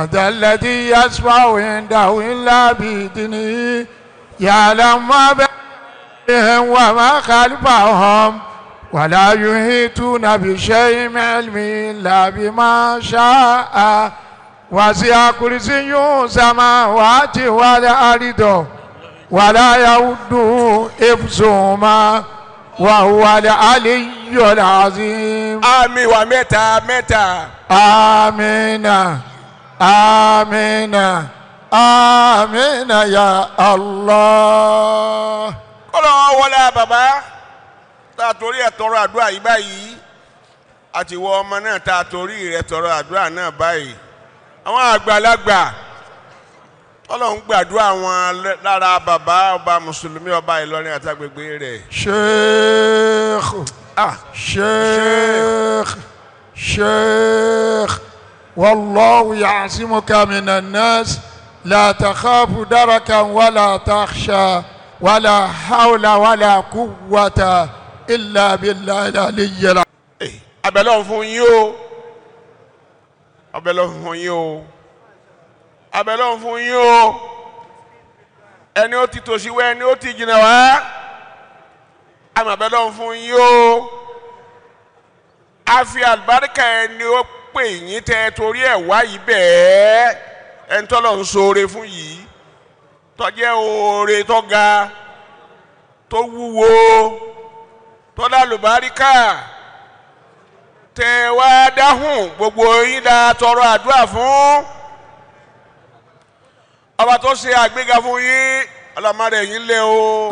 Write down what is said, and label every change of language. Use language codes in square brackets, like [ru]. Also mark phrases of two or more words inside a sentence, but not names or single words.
[ar] ذا الذي يشفع عنده إلا بإذنه يعلم ما بينهم وما خلفهم ولا يحيطون بشيء من علمه إلا بما شاء وسع كرسيه السماوات والأرض ولا يؤوده حفظهما وهو العلي العظيم. [yo] àmín wa mẹ́ta mẹ́ta. [ar] آمين آمين آمين يا الله. [yo] kọ́lọ́ wọlé bàbá tá a torí ẹ̀ tọrọ àdúrà yìí báyìí àti wọ ọmọ náà tá a torí rẹ̀ tọrọ àdúrà náà báyìí àwọn àgbàlagbà Ọlọ́run gbàdúrà wọn lára bàbá ọba mùsùlùmí ọba Ìlọrin àtàgbègbè rẹ̀. [ar] شيخ شيخ شيخ والله يعصمك من الناس لا تخاف دركا ولا تخشى ولا حول ولا قوة إلا بالله العلي العظيم. [yo] abẹ́lẹ́ fún yín o abẹ́lẹ́ fún yín o abẹ́lẹ́ fún yín o ẹni ó ti tòṣì wá ẹni ó ti jìnnà wá àmọ́ abẹ́lẹ́ fún yín o a fi àlùbáríkà ẹni ó pè yín tẹ́ torí ẹ̀ wá yìí bẹ́ẹ̀ ẹni tọ́lọ̀ ń ṣoore fún yìí tó jẹ́ oore tó ga tó wúwo tó dá àlùbáríkà tẹ́ wá dáhùn gbogbo yín dá tọrọ àdúrà fún ọba tó ṣe àgbéga fún yín ọlọ́mọdé yín lé o.